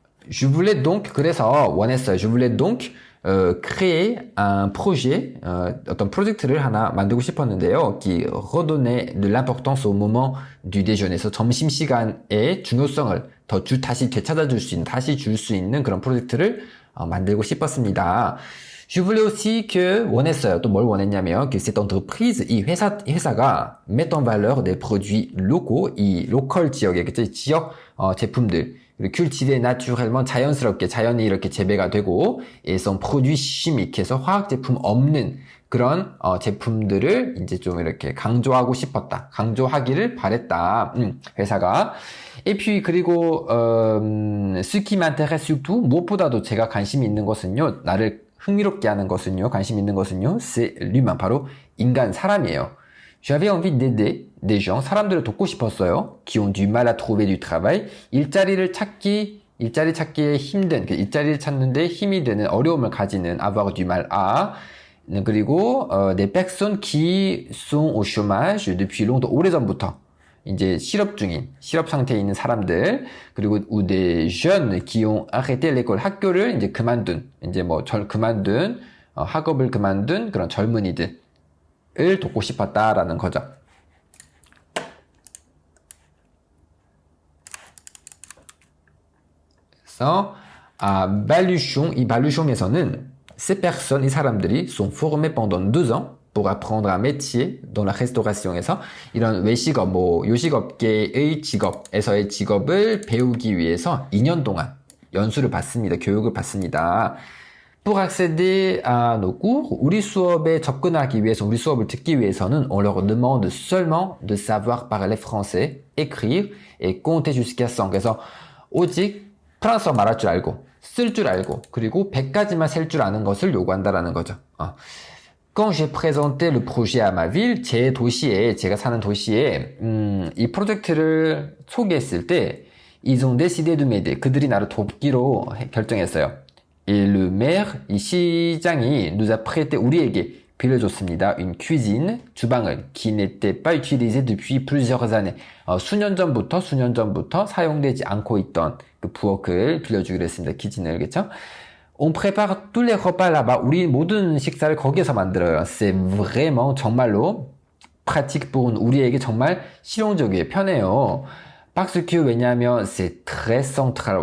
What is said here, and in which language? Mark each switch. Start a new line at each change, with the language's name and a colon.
French: Je voulais donc,
Korean: 그래서 원했어요.
French: Je voulais donc créer un projet,
Korean: 어떤 프로젝트를 하나 만들고 싶었는데요.
French: qui redonnait de l'importance au moment du déjeuner.
Korean: 그래서 점심시간의 중요성을 다시 되찾아줄 수 있는, 다시 줄 수 있는 그런 프로젝트를 만들고 싶었습니다.
French: Je voulais aussi que,
Korean: 원했어요. 또 뭘 원했냐면,
French: que cette entreprise,
Korean: 이 회사가
French: met en valeur des produits locaux,
Korean: 이 로컬 지역의, 지역 제품들,
French: cultivé naturellement,
Korean: 자연스럽게, 자연이 이렇게 재배가 되고,
French: et sont produits chimiques,
Korean: 해서 화학 제품 없는 그런 제품들을 이제 좀 이렇게 강조하고 싶었다. 강조하기를 바랬다. 회사가.
French: Et puis,
Korean: 그리고,
French: ce qui m'intéresse surtout,
Korean: 무엇보다도 제가 관심이 있는 것은요, 나를 흥미롭게 하는 것은요, 관심 있는 것은요,
French: c'est l'humain,
Korean: 바로 인간, 사람이에요.
French: J'avais envie d'aider des gens,
Korean: 사람들을 돕고 싶었어요.
French: qui ont du mal à trouver du travail.
Korean: 일자리 찾기에 힘든, 일자리를 찾는데 힘이 되는, 어려움을 가지는,
French: avoir du mal à.
Korean: 그리고,
French: des personnes qui sont au chômage depuis longtemps,
Korean: 오래전부터. 이제 실업 상태에 있는 사람들, 그리고
French: ou des jeunes qui ont arrêté l'école,
Korean: 학교를 이제 그만둔, 학업을 그만둔 그런 젊은이들을 돕고 싶었다라는 거죠. 그래서, Baluchon, 이 Baluchon에서는
French: ces personnes,
Korean: 이 사람들이
French: sont formés pendant 2 ans pour apprendre un métier dans la restauration
Korean: 에서 이런 외식업, 요식업계의 직업에서의 직업을 배우기 위해서 2년 동안 연수를 받습니다. 교육을 받습니다.
French: Pour accéder à nos cours,
Korean: 우리 수업에 접근하기 위해서, 우리 수업을 듣기 위해서는
French: on leur demande seulement de savoir parler français, écrire et compter jusqu'à 100.
Korean: 그래서 오직 프랑스어 말할 줄 알고, 쓸 줄 알고, 그리고 100까지만 셀 줄 아는 것을 요구한다라는 거죠.
French: Quand j'ai présenté le projet à ma ville,
Korean: 제가 사는 도시에, 이 프로젝트를 소개했을 때,
French: ils ont décidé de m'aider.
Korean: 그들이 나를 돕기로 결정했어요.
French: Et le maire,
Korean: 이 시장이
French: nous a prêté,
Korean: 우리에게 빌려줬습니다.
French: une cuisine,
Korean: 주방을,
French: qui n'était pas utilisée depuis plusieurs années.
Korean: 수년 전부터 사용되지 않고 있던 그 부엌을 빌려주기로 했습니다. 키친을, 그렇죠?
French: On prépare tous les repas là-bas.
Korean: 우리 모든 식사를 거기에서 만들어요.
French: C'est vraiment,
Korean: 정말로
French: pratique pour
Korean: 우리에게 정말 실용적이에요. 편해요.
French: Parce que,
Korean: 왜냐하면
French: c'est très central.